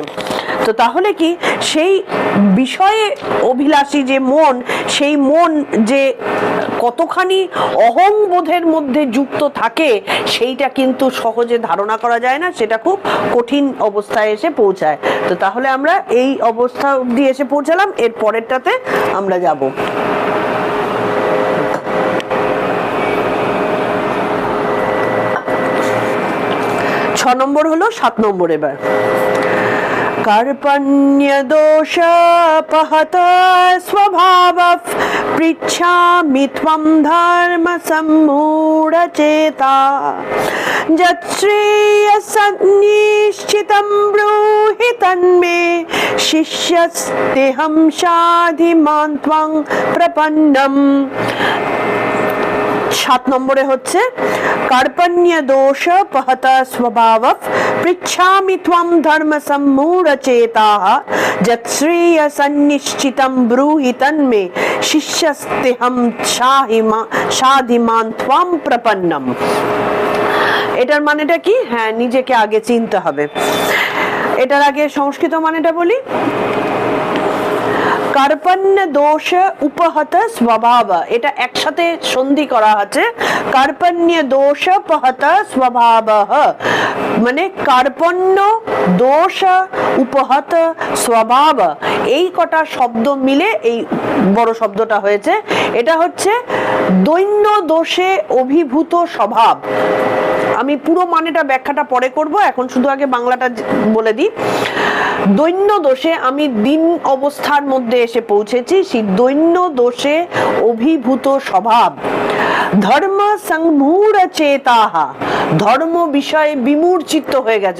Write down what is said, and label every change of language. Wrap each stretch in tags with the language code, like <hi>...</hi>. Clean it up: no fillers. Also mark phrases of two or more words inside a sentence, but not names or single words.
<bn>তো তাহলে কি, সেই বিষয়ে অভিলাষী যে মন, সেই মন যে কতখানি অহংবোধের মধ্যে যুক্ত থাকে, সেইটা কিন্তু সহজে ধারণা করা যায় না, সেটা খুব কঠিন অবস্থায় এসে পৌঁছায়। তো তাহলে আমরা এই অবস্থা অবধি এসে পৌঁছালাম, এর পরেরটাতে আমরা যাব। 6 নম্বর হলো 7 নম্বর।</bn> <sa>এবার कार्पण्य दोषापहत स्वभावः पृच्छामि त्वं धर्म सम्मूढचेता यच्छ्रेयसन्निश्चितं ब्रूहि तन्मे शिष्यस्तेऽहं शाधिमान् त्वं प्रपन्नम्।</sa> <bn>7 নম্বরে হচ্ছে</bn> <sa>कार्पण्य दोष पहत स्वभाव पृच्छामि त्वं धर्म सम्मूढचेताः यच्छ्रेयसन्निश्चितं ब्रूहि तन्मे शिष्यस्तेऽहं शाधिमान् त्वं प्रपन्नम्।</sa> <bn>এটার মানেটা কি? হ্যাঁ, নিজেকে আগে চিনতে হবে। এটার আগে সংস্কৃত মানেটা বলি।</bn> <sa>कार्पण्य दोष उपहत स्वभाव,</sa> <bn>এটা একসাথে সন্ধি করা আছে।</bn> <sa>कार्पण्य दोष उपहत स्वभाव মানে कार्पण्य दोष उपहत स्वभाव,</sa> <bn>এই কটা শব্দ মিলে এই বড় শব্দটা হয়েছে। এটা হচ্ছে দৈন্য দোষে অভিভূত স্বভাব। আমি পুরো মানেটা ব্যাখ্যাটা পরে করব, এখন শুধু আগে বাংলাটা বলে দিই। দৈন্য দোষে আমি দিন অবস্থার মধ্যে এসে পৌঁছেছি, সেই দৈন্য দোষে অভিভূত স্বভাব,</bn> <sa>ধর্ম সংমূঢ় চেতাহা,</sa> <bn>ধর্ম বিষয়ে বিমূর্ছিত হয়ে গেছে।</bn>